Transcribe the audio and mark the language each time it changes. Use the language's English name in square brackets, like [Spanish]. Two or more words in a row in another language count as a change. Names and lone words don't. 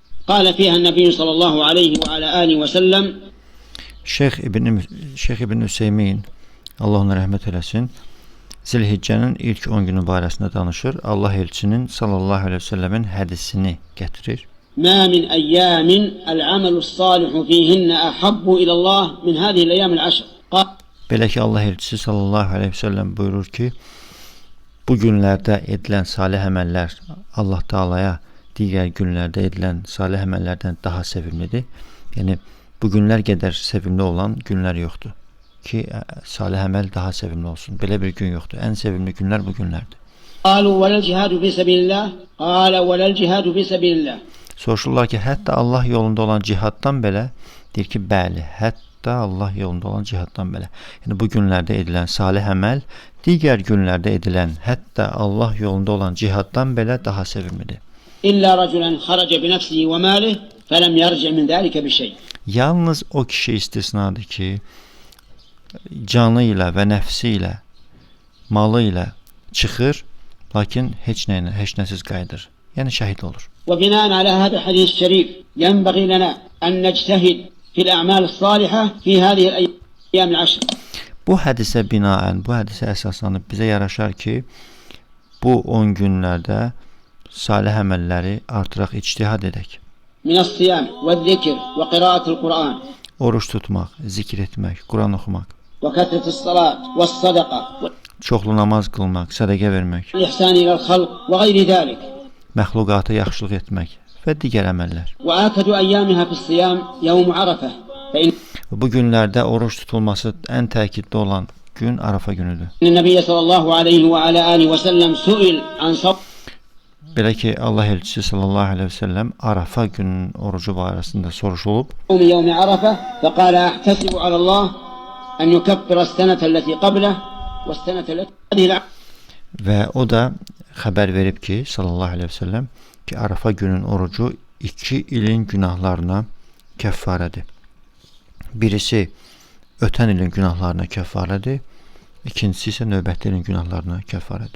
[Arabic] قال فيها النبي صلى الله عليه وعلى آله وسلم. [Azerbaijani] Şeyh İbn Hüseymin, Allah ona rəhmət eləsin, Zilhiccənin ilk 10 günü barəsində danışır. Allah elçinin [Arabic] صلى الله عليه وسلم [Azerbaijani] hədisini gətirir. [Arabic] ما من أيام العمل الصالح فيهن أحب إلى الله من هذه الأيام العشر. [Azerbaijani] Belə ki, Allah elçisi [Arabic] صلى الله عليه وسلم [Azerbaijani] buyurur ki, bu günlərdə edilən salih əməllər Allah Taala'ya digər günlərdə edilən salih əməllərdən daha sevimlidir. Yəni bu günlər qədər sevimli olan günlər yoxdur ki, salih əməl daha sevimli olsun. Belə bir gün yoxdur. Ən sevimli günlər bu günlərdir. [Arabic] قالوا ولا الجهاد في سبيل الله قال ولا الجهاد في سبيل الله. [Azerbaijani] Soruşurlar ki, hətta Allah yolunda olan cihaddan belə, deyir ki, bəli, hətta Allah yolunda olan cihaddan belə. Yəni bu günlərdə edilən salih əməl digər günlərdə edilən, hətta Allah yolunda olan cihaddan belə daha sevimlidir. [Arabic] إلا رجلا خرج بنفسه وماله فلم يرجع من ذلك بشيء. [Azerbaijani] Yalnız o kişi istisnadır ki, canı ilə və nəfsi ilə, malı ilə çıxır, lakin heç nəsiz qayıdır. Yəni şəhid olur. [Arabic] وبناء على هذا الحديث الشريف ينبغي لنا أن نجتهد في الأعمال الصالحة في هذه الأيام العشر. [Azerbaijani] Bu hədisə binaən, bu hədisə əsaslanıb bizə yaraşar ki, bu 10 günlərdə salih əməlləri artıraq ictihad edək. [Arabic] من الصيام والذكر وقراءة القرآن. [Azerbaijani] Oruç tutmaq, zikr etmək, Quran oxumaq. [Arabic] وكثرة الصلاة والصدقة. [Azerbaijani] Çoxlu namaz qılmaq, sədəqə vermək. [Arabic] والإحسان إلى الخلق وغير ذلك. [Azerbaijani] Məxluqata yaxşılıq etmək və digər əməllər. [Arabic] وآكد أيامها في الصيام يوم عرفة. [Azerbaijani] Bu günlərdə oruç tutulması ən təkidli olan gün Arafa günüdür. [Arabic] النبي صلى الله عليه وعلى آله وسلم سئل عن صوم. [Azerbaijani] Belə ki, Allah elçisi [Arabic] صلى الله عليه وسلم [Azerbaijani] Arafa günün orucu barəsində soruşulub. [Arabic] يوم عرفة فقال أحتسب على الله أن يكفر السنة التي قبله والسنة التي [Azerbaijani] Və o da xəbər verib ki, [Arabic] صلى الله عليه وسلم [Azerbaijani] ki, Arafa günün orucu 2 ilin günahlarına kəffarədir. Birisi ötən ilin günahlarına kəffarədir, ikincisi isə növbəti ilin günahlarına kəffarədir.